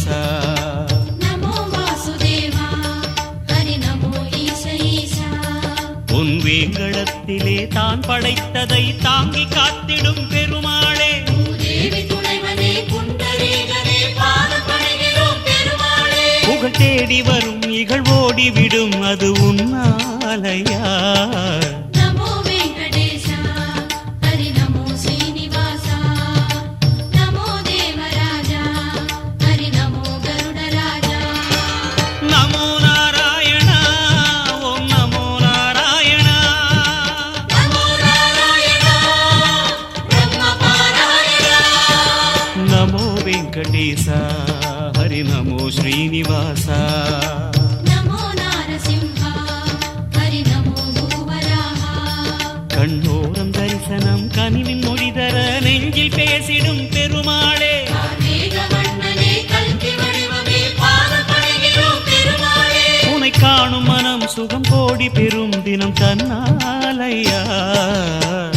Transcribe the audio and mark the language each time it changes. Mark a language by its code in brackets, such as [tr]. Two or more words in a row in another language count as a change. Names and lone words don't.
[sa] नमो वासुदेवा हरि नमो ईश ईशा [ta] உன் வேங்கடத்திலே தான் படைத்ததை தாங்கி காத்திடும் பெருமாளே தேவி துணைவனே குண்டரீகனே பாதம் பணிகிறோம் பெருமாளே புகழ் தேடி வரும் இகழ்வோடி விடும் அது உன்னாலையா [sa] नमो वेंकटेश हरि नमो श्रीनिवास नमो देवराजा हरि नमो गरुडराजा नमो नारायण ओम नमो नारायण नमो नारायण ब्रह्म पारायण नमो वेंकटेश हरि नमो श्रीनिवास नमो नारसिंह हरि नमो भूवराहा [ta] கண்ணோரம் தரிசனம் கனிவின் மொழிதர நெஞ்சில் பேசிடும் பெருமாளே மேகவண்ணனே கல்கி வடிவமே பாதம் பணிகிறோம் பெருமாளே உனை காணும் மனம் சுகம் கோடி பெறும் தினம் தன்னாலையா